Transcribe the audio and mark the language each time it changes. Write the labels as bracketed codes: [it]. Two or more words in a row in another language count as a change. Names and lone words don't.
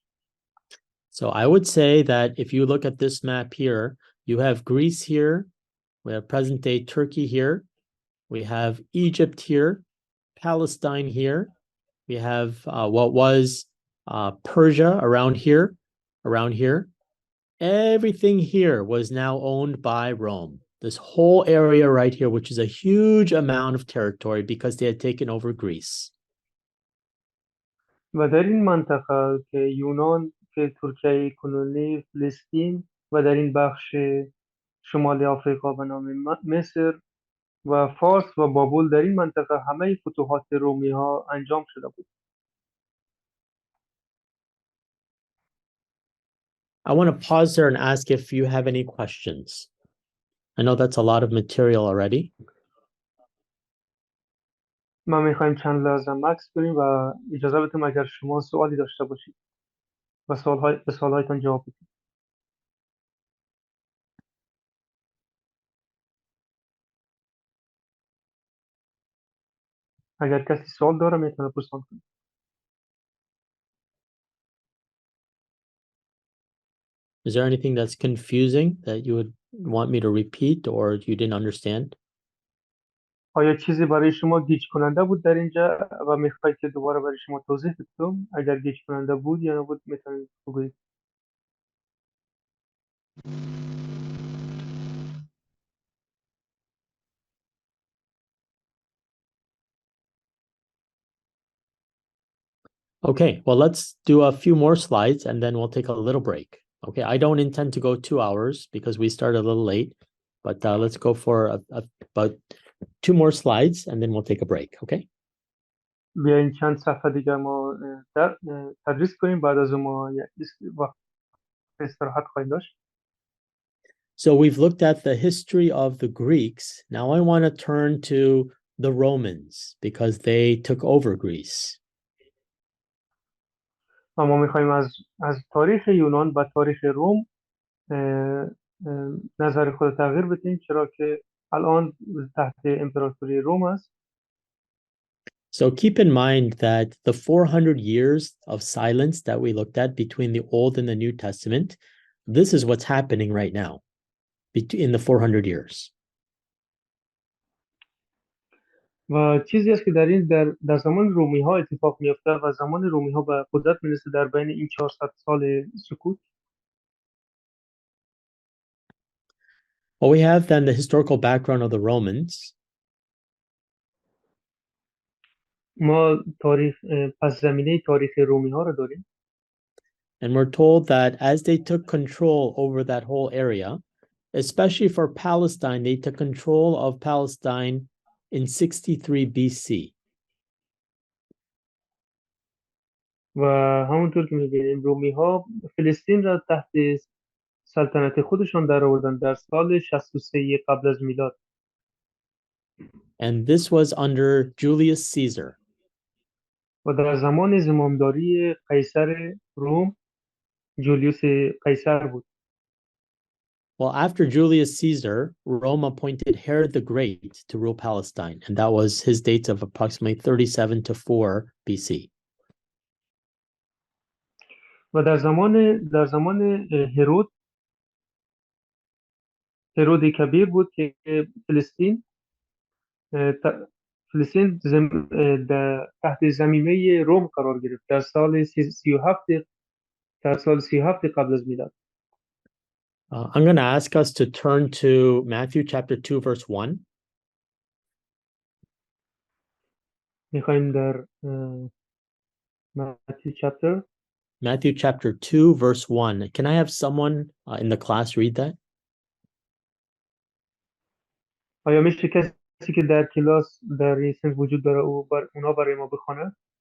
[en] So I would say that if you look at this map here, you have Greece here, we have present day Turkey here, we have Egypt here, Palestine here, we have what was Persia around here. Everything here was now owned by Rome. This whole area right here, which is a huge amount of territory because they had taken over Greece. [fa] و در این منطقه که یونان، که ترکیه کنونی، فلسطین و در این بخش شمال آفریقا به نام مصر و فارس و بابل، در این منطقه همه فتوحات رومی ها انجام شده بود. [en] I want to pause there and ask if you have any questions. I know that's a lot of material already. [fa] ما میخوایم چند لحظه مکس بریم و اجازه بدیم اگر شما سوالی داشته باشید و به سوالهایتان جواب بدید. اگر کسی سوال داره میتونه پرسان کنه. [en] Is there anything that's confusing that you would want me to repeat or you didn't understand? [fa] آیا چیزی برای شما گیج کننده بود در اینجا و میخواید که دوباره برای شما توضیح بدم؟ اگر گیج کننده بود یا نبود میتونید بگویید. [en] Okay, well, let's do a few more slides and then we'll take a little break. Okay, I don't intend to go 2 hours because we started a little late, but let's go for about 2 more slides and then we'll take a break, okay? [fa] بیاین چند صفحه دیگر ما تدریس کنیم، بعد از ما وقت استراحت خواهیم داشت. [en] So we've looked at the history of the Greeks. Now I want to turn to the Romans because they took over Greece. [fa] ما میخوایم از تاریخ یونان و تاریخ روم نظر خود تغییر بدیم، چرا که الان تحت امپراتوری روم است. [en] So keep in mind that the 400 years of silence that we looked at between the Old and the New Testament, this is what's happening right now in the 400 years. [fa] و چیزی است که در زمان رومی ها اتفاق میفته و زمان رومی ها به قدرت میرسه در بین این 400 سال سکوت. [en] Well, we have then the historical background of the Romans. [fa] ما پس زمینه تاریخ رومی ها رو داریم. [en] And we're told that as they took control over that whole area, especially for Palestine, they took control of Palestine in 63 BC. [fa] و همونطور که می‌بینیم رومی ها فلسطین را تحت سلطنت خودشان در آوردن در سال 63 قبل از میلاد. [en] And this was under Julius Caesar. [fa] و در زمان زمامداری قیصر روم، جولیوس قیصر بود. [en] Well, after Julius Caesar, Rome appointed Herod the Great to rule Palestine, and that was his dates of approximately 37 to 4 BC. [fa] و در زمان هرود کبیر بود که فلسطین تحت زمینه روم قرار گرفت در سال 37 قبل از میلاد. [en] I'm going to ask us to turn to Matthew chapter 2, verse 1. [fa] میخوایم در [en] Matthew chapter 2, verse 1. Can I have someone in the class read that? [fa] آیا میشه کسی که در کلاس در این سنف وجود داره اونا برای ما بخونه؟